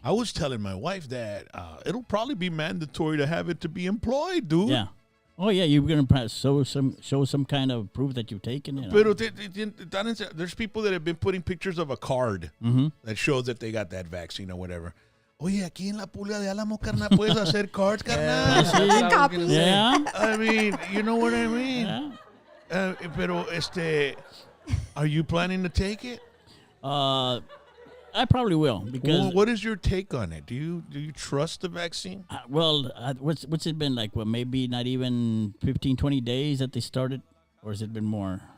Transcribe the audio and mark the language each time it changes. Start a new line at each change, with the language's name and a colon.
English: I was telling my wife that it'll probably be mandatory to have it to be employed, dude. Yeah. Oh yeah, you're gonna show some kind of proof that you've taken it. Pero there's people that have been putting pictures of a card that shows that they got that vaccine or whatever.
Spanish: Oye, aquí en la Pulga de Álamo, carnal, puedes hacer cards, carnal.
English: Copies. Yeah. I mean, you know what I mean? Yeah. Pero, are you planning to take it? I probably will because Well, what is your take on it? Do you trust the vaccine? what's it been like? Well, maybe not even 15, 20 days that they started, or has it been more?